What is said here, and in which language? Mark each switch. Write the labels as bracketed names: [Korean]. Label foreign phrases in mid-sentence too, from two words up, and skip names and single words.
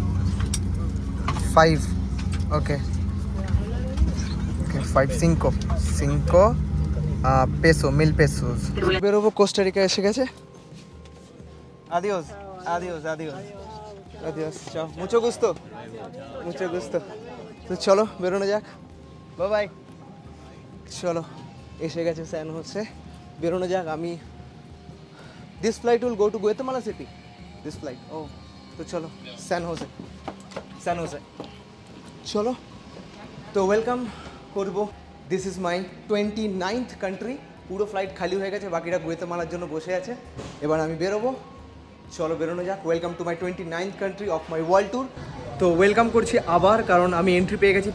[English] 5. Okay. Okay, 5 peso, 1000 pesos. [Bangla] বেরোবো, কোস্টারিকা এসে গেছে। Adiós. [Spanish] Chao. Mucho gusto. [Bangla] তো চলো বেরোনো যাক। বাই। চলো, এসে গেছে স্যান হোসে, বেরোনো যাক। [English] আমি this flight will go to Guatemala City. This flight. [Bangla] Oh, তো চলো স্যান হোসে। চলো তো ওয়েলকাম করব। [English] this is my 29th country. [Bangla] পুরো ফ্লাইট খালি হয়ে গেছে, বাকিরা গুয়েতেমালার জন্য বসে আছে। এবার আমি বেরোবো, চলো বেরোনো যাক। [English] welcome to my 29th country of my world tour. [Bangla] তো ওয়েলকাম করছি আবার, কারণ আমি এন্ট্রি পেয়ে গেছি।